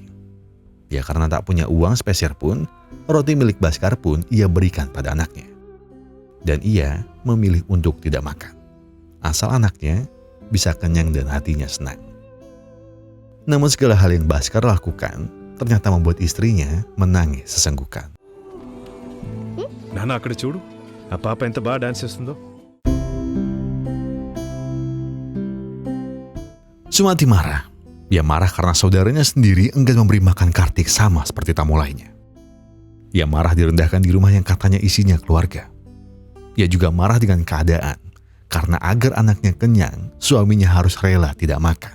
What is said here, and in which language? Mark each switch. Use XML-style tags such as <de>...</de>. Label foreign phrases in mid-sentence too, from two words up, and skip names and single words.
<id>Ya karena tak punya uang sepeser pun, roti milik Bhaskar pun ia berikan pada anaknya. Dan ia memilih untuk tidak makan. Asal anaknya bisa kenyang dan hatinya senang. Namun segala hal yang Bhaskar lakukan ternyata membuat istrinya menangis sesenggukan.</id> <te>నాన్న అక్కడ చూడు ఆ పాప ఎంత బాగా డాన్స్ చేస్తుందో.</te> <id>Sumati marah. Ia marah karena saudaranya sendiri enggan memberi makan Kartik sama seperti tamu lainnya. Ia marah direndahkan di rumah yang katanya isinya keluarga. Ia juga marah dengan keadaan karena agar anaknya kenyang, suaminya harus rela tidak makan.</id>